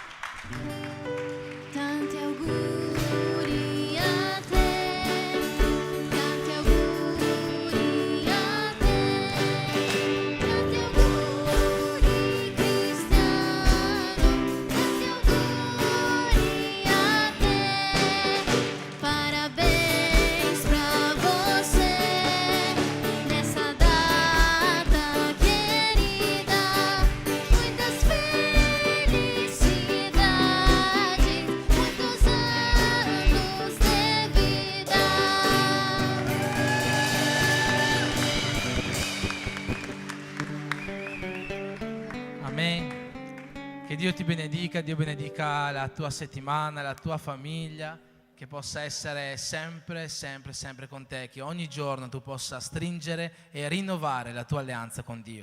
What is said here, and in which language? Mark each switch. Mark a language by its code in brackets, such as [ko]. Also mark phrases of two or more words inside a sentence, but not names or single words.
[it] Tanti auguri a te, tanti auguri a te, tanti auguri Cristiano, tanti auguri a te, [pt] parabéns pra você, nessa data querida, muitas felicidades, muitos anos de vida. [it] Amen. Che Dio ti benedica, Dio benedica la tua settimana, la tua famiglia, che possa essere sempre, sempre, sempre con te, che ogni giorno tu possa stringere e rinnovare la tua alleanza con Dio.